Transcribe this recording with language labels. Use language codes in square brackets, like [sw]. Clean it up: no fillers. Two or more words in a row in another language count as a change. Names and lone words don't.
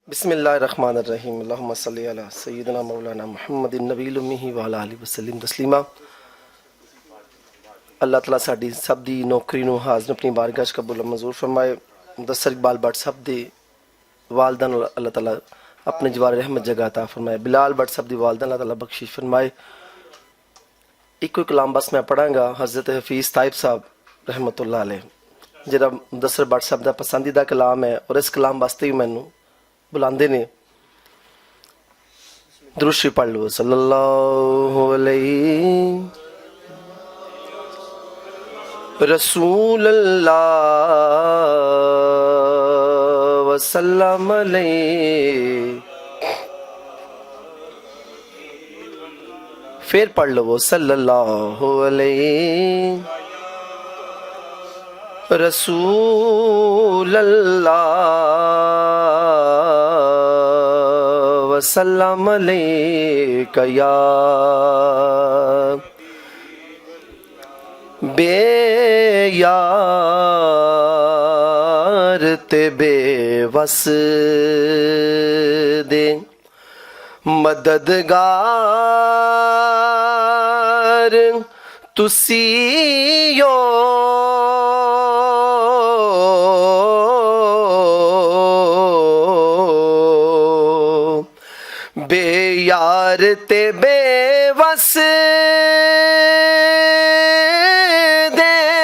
[ar] بسم الله الرحمن الرحيم اللهم صل على سيدنا مولانا محمد النبي الأمي وعلى آله وسلم تسليما. [pa] اللہ تعالیٰ ساڈی سب دی نوکری نوں حاضر اپنی بارگاہ چ قبول منظور فرمائے. مدثر اقبال بھٹ صاب دے والدہ نوں اللہ تعالیٰ اپنے جوار رحمت جگہ عطا فرمائے. بلال بھٹ صاب دی والدہ اللہ تعالیٰ بخشش فرمائے۔ اکو کلام بس میں پڑھاں گا حضرت حفیظ تائب صاحب [ar] رحمة الله عليه, [pa] جیہڑا مدثر بھٹ صاحب دا پسندیدہ کلام ہے اور اس کلام واسطے بھی مینوں بلاندے نے. درود شریف پڑھ لو. [ar] صلى الله عليه رسول الله وسلم عليه. [pa] پھر پڑھ لو [ar] صلى الله عليه رسول الله وسلم عليك [pa] یا بے یار تے بے وس دے مددگار تسیو بے یار تے بے وس دے